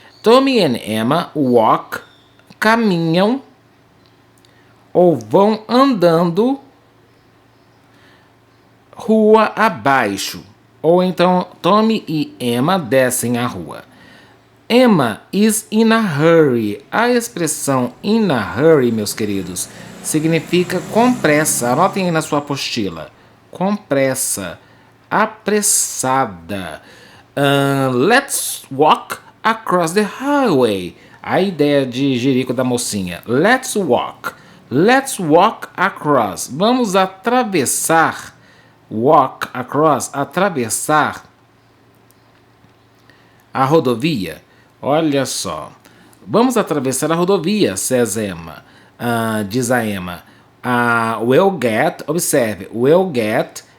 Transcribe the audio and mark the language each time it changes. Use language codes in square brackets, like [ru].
[en] Tommy and Emma walk, [pt] caminham ou vão andando rua abaixo. Ou então Tommy e Emma descem a rua. [en] Emma is in a hurry. [pt] A expressão in a hurry, meus queridos, significa com pressa. Anotem aí na sua apostila. Com pressa. Apressada. [en] Let's walk across the highway. [pt] A ideia de Jerico da mocinha. [en] Let's walk. Let's walk across. [pt] Vamos atravessar. Walk across. Atravessar a rodovia. Olha só. Vamos atravessar a rodovia, says Emma. Diz a Emma. [en] We'll get. [pt] Observe. We'll get.